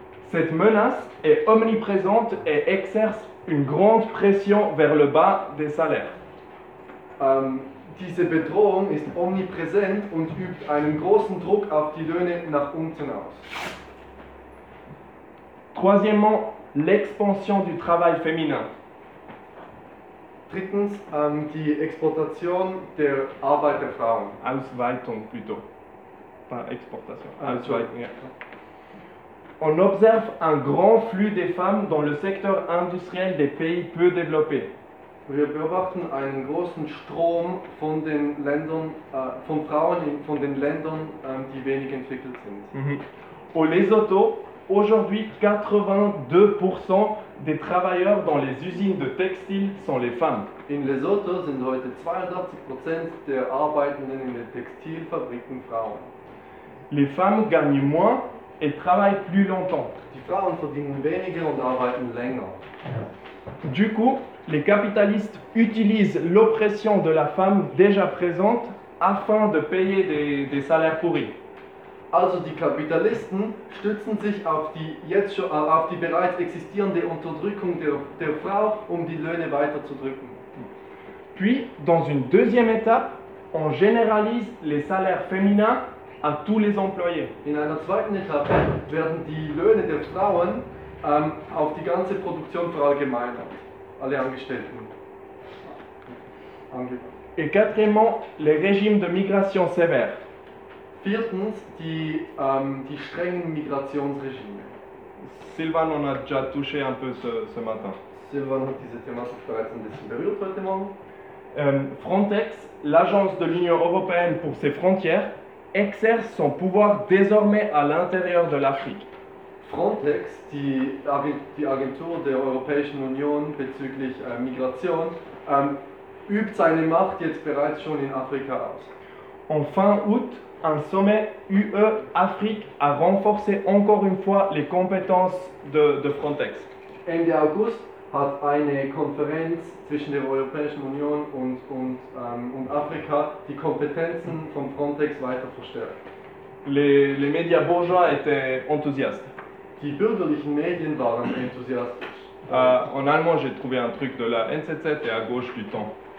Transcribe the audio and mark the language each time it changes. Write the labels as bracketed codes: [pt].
[fr] Cette menace est omniprésente et exerce une grande pression vers le bas des salaires. [de] Diese Bedrohung ist omnipräsent und übt einen großen Druck auf die Löhne nach unten aus. [fr] Troisièmement, l'expansion du travail féminin. [de] Drittens, die Exportation der Arbeit der Frauen. Ausweitung, [fr] plutôt. Pas Exportation. [de] Ausweitung, ja. [fr] On observe un grand flux des femmes dans le secteur industriel des pays peu développés. [de] Wir beobachten einen großen Strom von den Ländern, von Frauen von den Ländern, die wenig entwickelt sind. [fr] Au Lesotho, aujourd'hui 82% des travailleurs dans les usines de textile sont les femmes. [de] In Lesotho sind heute 82% der Arbeitenden in den Textilfabriken Frauen. [fr] Les femmes gagnent moins et travaillent plus longtemps. [de] Die Frauen verdienen weniger und arbeiten länger. [fr] Du coup, les capitalistes utilisent l'oppression de la femme déjà présente afin de payer des salaires pourris. [de] Also die Kapitalisten stützen sich auf die bereits existierende Unterdrückung der Frau, um die Löhne weiter zu drücken. [fr] Puis, dans une deuxième étape, on généralise les salaires féminins à tous les employés. [de] In einer zweiten Etappe werden die Löhne der Frauen auf die ganze Produktion verallgemeinert. Alle Angestellten. [fr] Et quatrièmement, les régimes de migration sévères. [de] Viertens, die strengen Migrationsregime. [fr] Sylvain en a déjà touché un peu ce matin. [de] Sylvain hat diese Thematik bereits ein bisschen berührt heute Morgen. [fr] Frontex, l'agence de l'Union européenne pour ses frontières, exerce son pouvoir désormais à l'intérieur de l'Afrique. [de] Frontex, die Agentur der Europäischen Union bezüglich Migration, übt seine Macht jetzt bereits schon in Afrika aus. [fr] En fin août, un sommet UE Afrique a renforcé encore une fois les compétences de Frontex. [de] Ende August hat eine Konferenz zwischen der Europäischen Union und Afrika die Kompetenzen von Frontex weiter verstärkt. [fr] Les médias bourgeois étaient enthousiastes. [de] Die bürgerlichen Medien waren enthusiastisch. [fr] En allemand, j'ai trouvé un truc de la NZZ et à gauche du Temps.